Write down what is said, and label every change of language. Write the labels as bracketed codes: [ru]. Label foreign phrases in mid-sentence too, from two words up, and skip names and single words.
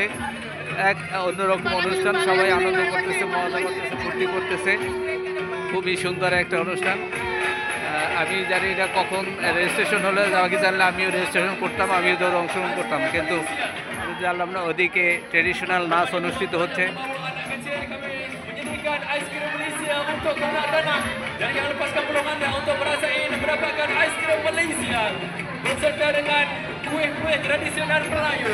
[bn] এক অন্যরকম অনুষ্ঠান, সবাই আনন্দ করতেছে, মজা করতেছে, ফুর্তি করতেছে। খুবই সুন্দর একটা অনুষ্ঠান। আমি জানি এটা কখন রেজিস্ট্রেশন হলে, আমাকে জানলে আমিও রেজিস্ট্রেশন করতাম, আমিও দৌড়ে অংশগ্রহণ করতাম, কিন্তু আমি জানলাম না। ওদিকে ট্রেডিশনাল নাচ অনুষ্ঠিত হচ্ছে। [ms] Aiskrim Malaysia untuk kanak-kanak dan jangan lepaskan peluang anda untuk merasai mendapatkan aiskrim Malaysia beserta dengan kuih-kuih tradisional Melayu.